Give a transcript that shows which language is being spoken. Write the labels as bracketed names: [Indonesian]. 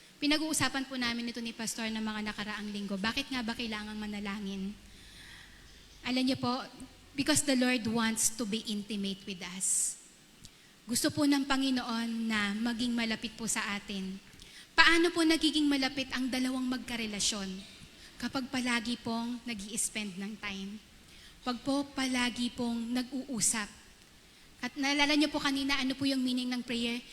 [Filipino] Pinag-uusapan po namin ito ni Pastor ng mga nakaraang linggo. Bakit nga ba kailangang manalangin? Alam niyo po, [English] because the Lord wants to be intimate with us. [Filipino] Gusto po ng Panginoon na maging malapit po sa atin. Paano po nagiging malapit ang dalawang magkarelasyon? Kapag palagi pong nag-i-spend ng time. Pag po palagi pong nag-uusap. At naalala niyo po kanina, ano po yung meaning ng prayer?